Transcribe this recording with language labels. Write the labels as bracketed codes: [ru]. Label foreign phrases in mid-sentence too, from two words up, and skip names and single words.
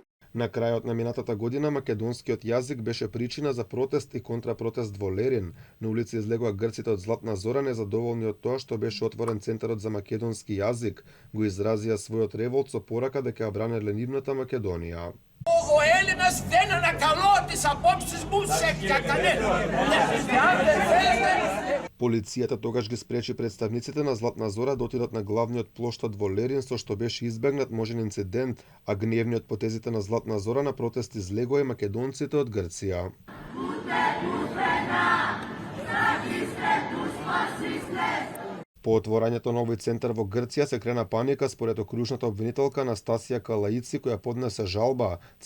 [mk] На крајот на минатата година македонскиот јазик беше причина за протест и контрапротест во Лерин. На улица излегоа грците од Златна Зора незадоволни од тоа што беше отворен Центарот за македонски јазик. Го изразија својот револт со порака дека ја бранеле нивната Македонија. [el] Ο Έλληνας δεν ανακαλώ τις απόψεις μου σε κανένα. [mk] Полицијата тогаш ги спречи представниците на Златна Зора да отидат на главниот плоштад во Лерин, со што беше избегнат можен инцидент, а гневниот потезите на Златна Зора на протест излегоа и македонците од Грција. По отворањето на овој центар во Грција се крена паника според окружната обвинителка Анастасија Калаици која поднесе жалба.